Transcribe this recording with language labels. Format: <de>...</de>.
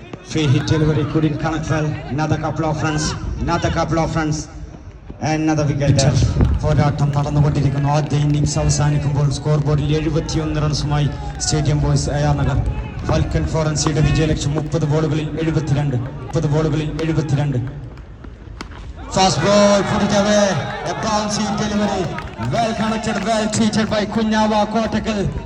<en>Free hit delivery couldn't connect well. Another couple of runs. And another wicket there.</en> <ml>പോരാട്ടം നടന്നുകൊണ്ടിരിക്കുന്നു. ആദ്യ innings അവസാനിക്കുമ്പോൾ score ബോർഡിൽ 71 റൺസുമായി stadium boys അയാനഗർ. Falcon ഫോറൻസിയുടെ വിജയലക്ഷ്യം 30 ബോളുകളിൽ 72.</ml> <en>Fast ball, put it away. A bouncy delivery. Well connected, well treated by Kunyava Kottakkal.</en>